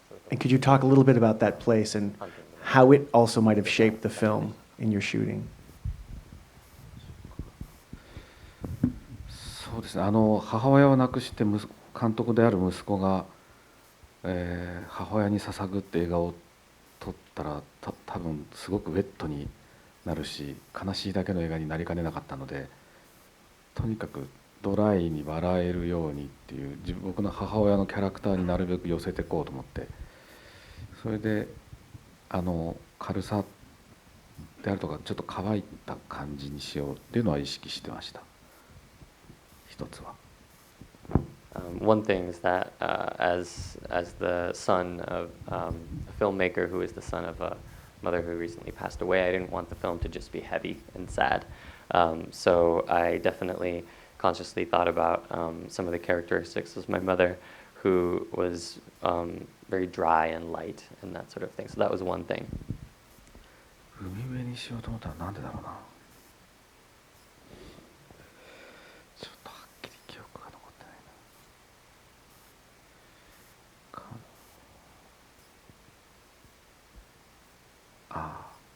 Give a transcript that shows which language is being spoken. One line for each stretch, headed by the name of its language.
English: And could you talk a little bit about that place and how it also might have shaped the film in your shooting?
Japanese: そうですね、母親を亡くして監督である息子が、母親に捧ぐって映画を撮ったら多分すごくウェットになるし、悲しいだけの映画になりかねなかったので、とにかくドライに笑えるようにっていう僕の母親のキャラクターになるべく寄せていこうと思って、それで軽さであるとかちょっと乾いた感じにしようっていうのは意識してました。一つは。
English: One thing is that as the son of a filmmaker who is the son of a mother who recently passed away, I didn't want the film to just be heavy and sad. So I definitely consciously thought about some of the characteristics of my mother, who was very dry and light and that sort of thing. So that was one thing.
Japanese: 海辺にしようと思ったらなんでだろうな。ちょっとはっきり記憶が残ってないな。